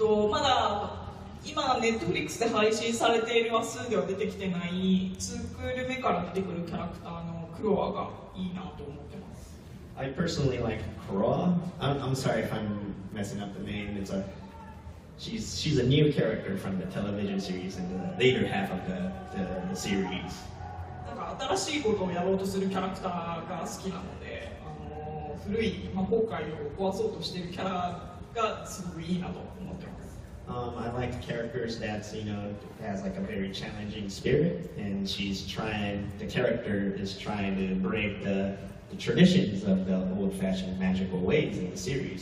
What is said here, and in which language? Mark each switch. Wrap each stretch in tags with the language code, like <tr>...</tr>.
<ja>まだ今ネットフリックスで配信されている話数では出てきてない2クール目から出てくるキャラクターのクロアがいいなと思ってます。</ja> <en>I personally like Kroa. I'm sorry if I'm messing up the name. She's a new character from the television series in the later half of the series.</en> <ja>なんか新しいことをやろうとするキャラクターが好きなので、古い魔法界を壊そうとしているキャラがすごくいいなと思ってます。</ja> <en>I like characters that has like a very challenging spirit, and the character is trying to break the traditions of the old-fashioned magical ways in the series.</en>